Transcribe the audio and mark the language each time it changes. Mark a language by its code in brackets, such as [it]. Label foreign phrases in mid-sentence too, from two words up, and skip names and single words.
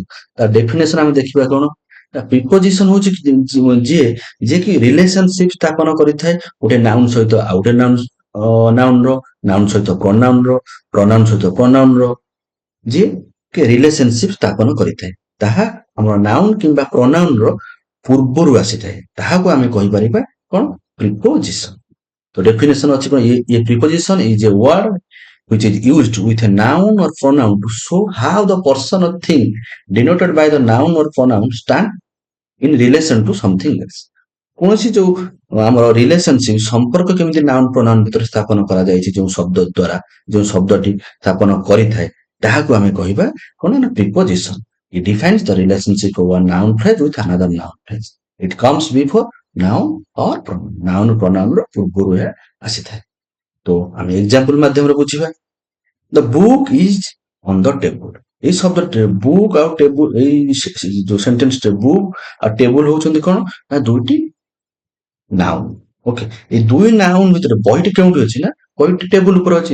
[or] ତା ଡେଫିନେସନ ଆମେ ଦେଖିବା କଣ, ପ୍ରିପୋଜିସନ ହଉଛି ଯିଏ କି ରିଲେସନସିପ ସ୍ଥାପନ କରିଥାଏ ଗୋଟେ ନାଉନ ସହିତ ଆଉ ଗୋଟେ ନାଉନ ର, ନାଉନ ସହିତ ପ୍ରୋନାଉନ ର, ପ୍ରୋନାଉନ ସହିତ ପ୍ରୋନାଉନ ର, ଯିଏ କି ରିଲେସନସିପ ସ୍ଥାପନ କରିଥାଏ, ତାହା ଆମର ନାଉନ କିମ୍ବା ପ୍ରୋନାଉନ ର ପୂର୍ବରୁ ଆସିଥାଏ, ତାହାକୁ ଆମେ କହିପାରିବା କଣ ପ୍ରିପୋଜିସନ। ତ ଡେଫିନେସନ ଅଛି କଣ, [en] a preposition is a word which is used with a noun or pronoun to show how the person or thing denoted by the noun or pronoun stand in relation to something else। [or] କୌଣସି ଯୋଉ ଆମର ରିଲେସନସିପ ସମ୍ପର୍କ କେମିତି ନାଉନ ପ୍ରୋନାଉନ ଭିତରେ ସ୍ଥାପନ କରାଯାଇଛି, ଯୋଉ ଶବ୍ଦ ଦ୍ଵାରା ଯୋଉ ଶବ୍ଦଟି ସ୍ଥାପନ କରିଥାଏ, ତାହାକୁ ଆମେ କହିବା କଣ ନା ପ୍ରିପୋଜିସନ। [en] It defines the relationship of a noun phrase with another noun phrase. It comes before noun or pronoun। [or] ନାଉନ ପ୍ରୋନାଉନ ର ପୂର୍ବରୁ ଏହା ଆସିଥାଏ। ତ ଆମେ ଏକ୍ସାମ୍ପଲ ମାଧ୍ୟମରେ ବୁଝିବା। [en] The book is on the table. [or] ଏଇ ଶବ୍ଦଟିରେ ବୁକ୍ ଆଉ ଟେବୁଲ, ଏଇ ଯୋଉ ସେଣ୍ଟେନ୍ସରେ ବୁକ୍ ଆଉ ଟେବୁଲ ହଉଛନ୍ତି କଣ ନା ଦୁଇଟି ନାଉନ। ଓକେ, ଏଇ ଦୁଇ ନାଉନ ଭିତରେ ବହିଟି କେଉଁଠି ଅଛି ନା ବହିଟି ଟେବୁଲ ଉପରେ ଅଛି।